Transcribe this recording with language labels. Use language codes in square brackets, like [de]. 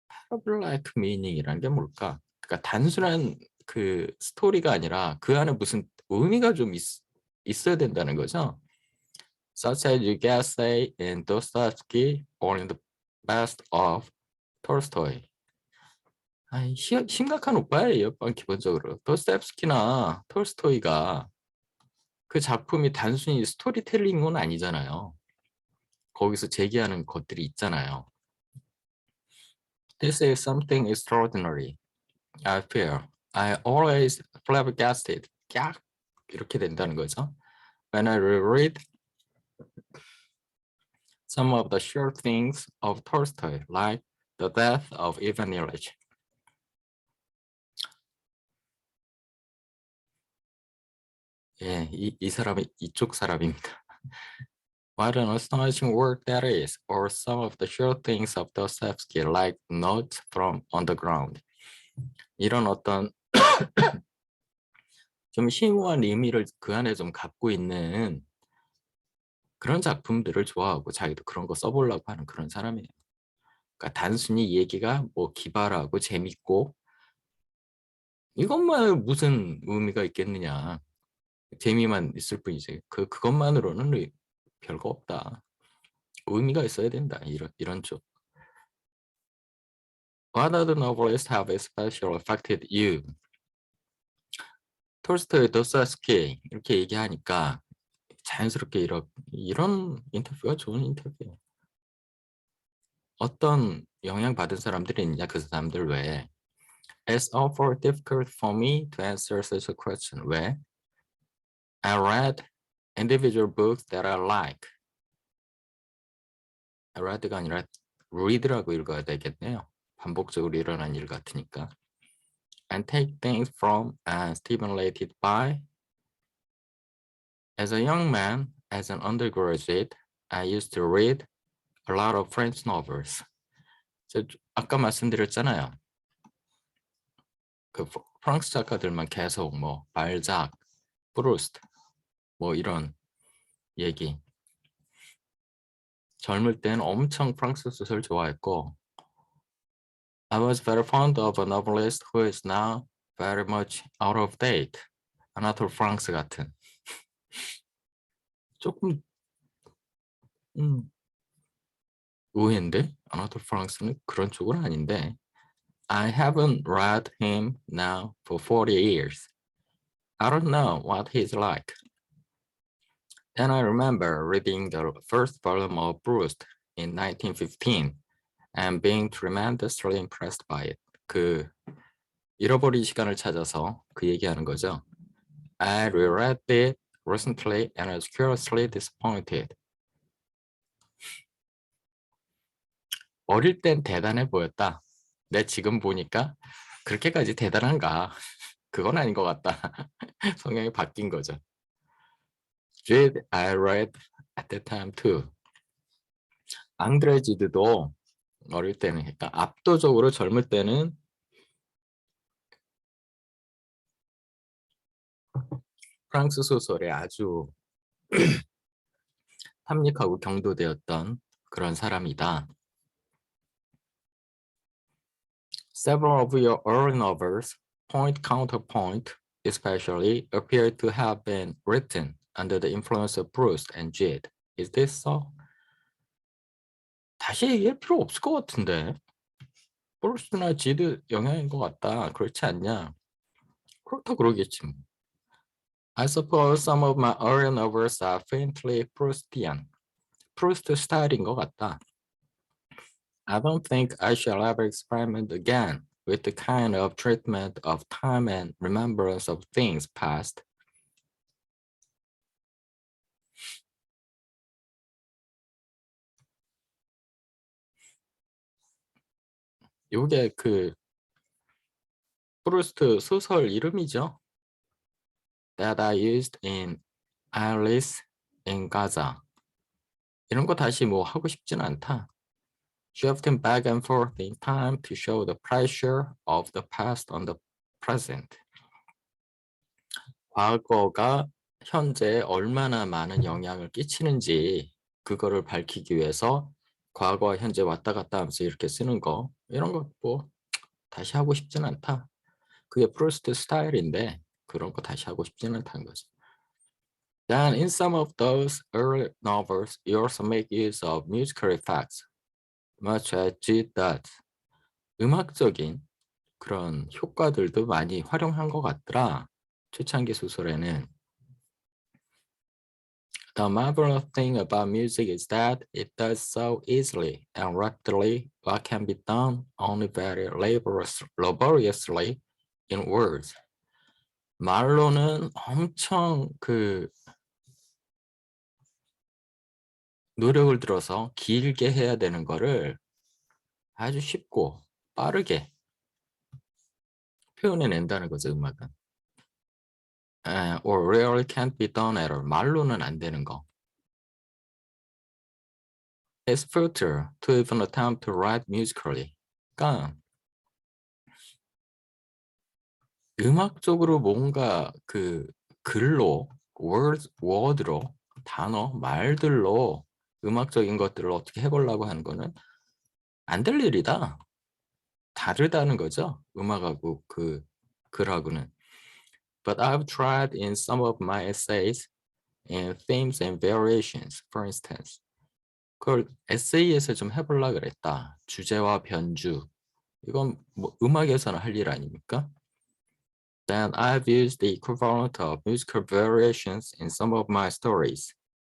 [en] parable-like meaning [ko] 이란 게 뭘까? 그러니까 단순한 그 스토리가 아니라 그 안에 무슨 의미가 좀 있어야 된다는 거죠. [en] Such as you get say in Dostoevsky or in the best of Tolstoy. [ko] 아이, 심각한 오빠예요, 옆방 기본적으로. 도스토옙스키나 톨스토이가 그 작품이 단순히 스토리텔링은 아니잖아요. 거기서 제기하는 것들이 있잖아요. [en] This is something extraordinary. I feel. I always flabbergasted. [ko] 깍! 이렇게 된다는 거죠. [en] When I reread some of the short things of Tolstoy, like The Death of Ivan Ilyich. [ko] 예, 이 사람이 이쪽 사람입니다. [en] What an astonishing work that is, or some of the short things of Dostoevsky, like Notes from Underground. [ko] 이런 어떤 좀 심오한 의미를 그 안에 좀 갖고 있는 그런 작품들을 좋아하고 자기도 그런 거 써보려고 하는 그런 사람이에요. 그러니까 단순히 얘기가 뭐 기발하고 재밌고 이것만 무슨 의미가 있겠느냐. 재미만 있을 뿐이지. 그것만으로는 별거 없다. 의미가 있어야 된다. 이런 쪽. [en] What other novelists have especially affected you? [ko] 톨스토이, 도스토옙스키 이렇게 얘기하니까 자연스럽게 이런 인터뷰가 좋은 인터뷰예요. 어떤 영향받은 사람들이 있냐 그 사람들 외에 [en] It's awful difficult for me to answer such a question. [ko] 왜? [en] I read individual books that I like. I read [ko] 가 아니라 read라고 읽어야 되겠네요. 반복적으로 일어난 일 같으니까. [en] And take things from and stimulated by. As a young man, as an undergraduate, I used to read a lot of French novels. [ko] 아까 말씀드렸잖아요. 그 프랑스 작가들만 계속 뭐 발작, 프루스트 뭐 이런 얘기. 젊을 땐 엄청 프랑스 소설 좋아했고 [en] I was very fond of a novelist who is now very much out of date. [ko] 아나톨 프랑스 같은. 조금 의외인데? 아나톨 프랑스는 그런 쪽은 아닌데 [en] I haven't read him now for 40 years. I don't know what he's like. Then I remember reading the first volume of Proust in 1915 and being tremendously impressed by it. [ko] 그 잃어버린 시간을 찾아서 그 얘기하는 거죠. [en] I reread it recently and was curiously disappointed. [ko] 어릴 땐 대단해 보였다. 내 지금 보니까 그렇게까지 대단한가? 그건 아닌 것 같다. 성향이 바뀐 거죠. [en] Gide I read at the time too. [ko] 앙드레 지드도 어릴 때는 그러니까 압도적으로 젊을 때는 프랑스 소설에 아주 탐닉하고 경도되었던 그런 사람이다. [en] Several of your early novels, Point Counterpoint especially, appear to have been written under the influence of Proust and Gide. Is this so? [ko] 다시 얘기할 필요 없을 것 같은데. 프루스트나 지드 영향인 것 같다. 그렇지 않냐? 그렇다 그러겠지. [en] I suppose some of my early novels are faintly Proustian. [ko] 프루스트 스타일인 것 같다. [en] I don't think I shall ever experiment again with the kind of treatment of time and remembrance of things past. [ko] 이게 그 프루스트 소설 이름이죠. [en] That I used in Alice in Gaza. [ko] 이런 거 다시 뭐 하고 싶진 않다. [en] Shifting back and forth in time to show the pressure of the past on the present. [ko] 과거가 현재에 얼마나 많은 영향을 끼치는지 그거를 밝히기 위해서 과거와 현재 왔다 갔다 하면서 이렇게 쓰는 거 이런 거 뭐 다시 하고 싶진 않다. 그게 프루스트 스타일인데 그런 거 다시 하고 싶지는 않다는 거죠. [en] Then in some of those early novels, you also make use of musical effects, much as G does. [ko] 음악적인 그런 효과들도 많이 활용한 것 같더라. 초창기 소설에는. [en] The marvelous thing about music is that it does so easily and rapidly what can be done only very laboriously in words. [ko] 말로는 엄청 그 노력을 들어서 길게 해야 되는 거를 아주 쉽고 빠르게 표현해낸다는 거죠, 음악은. [en] Or rarely can't be done at all. [ko] 말로는 안 되는 거. [en] It's futile to even attempt to write musically. [ko] 그러니까 음악적으로 뭔가 그 글로, word로, 단어, 말들로 음악적인 것들을 어떻게 해보려고 하는 거는 안 될 일이다. 다르다는 거죠. 음악하고 그 글하고는. [en] But I've tried in some of my essays in themes and variations, for instance. [ko] 그걸 에세이에서 좀 해보려고 그랬다. 주제와 변주. 이건 뭐 음악에서는 할 일 아닙니까? [en] Then I've used the equivalent of musical variations in some of my stories.